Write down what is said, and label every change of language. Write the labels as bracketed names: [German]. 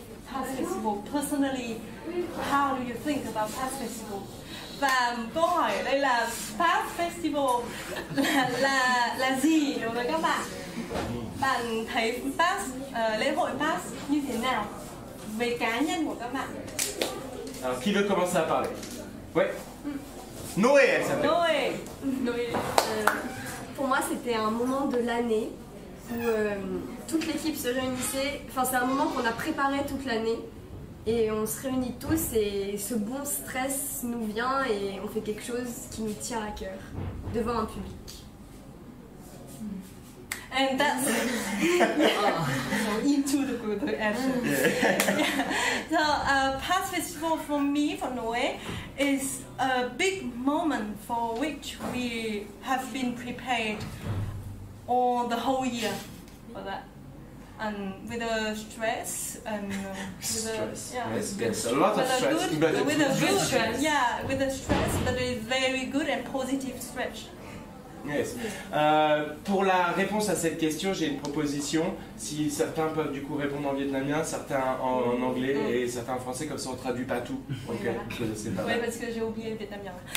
[English] Past festival, personally, how do you think about past festival? [Vietnamese] Và câu hỏi ở đây là past festival là gì đối với các bạn? Bạn thấy past, lễ hội past như thế nào về cá nhân của các bạn? [French] Alors qui veut commencer à parler? Ouais. Noé, elle s'appelle. Noé. Pour moi, c'était un moment de l'année où toute l'équipe se réunissait. Enfin, c'est un moment qu'on a préparé toute l'année et on se réunit tous et ce bon stress nous vient et on fait quelque chose qui nous tient à cœur devant un public. [English] And that's into the action. So Past Festival for me, for Noé, is a big moment for which we have been prepared all the whole year for that. And with the stress and with the yes, a lot of stress, with a good stress. Yeah, with the stress, but it's very good and positive stress. Yes. [French] Pour la réponse à cette question, j'ai une proposition. Si certains peuvent du coup répondre en vietnamien, certains en anglais et certains en français, comme ça on traduit pas tout. Ok, c'est pas Oui, mal. parce que j'ai oublié le vietnamien.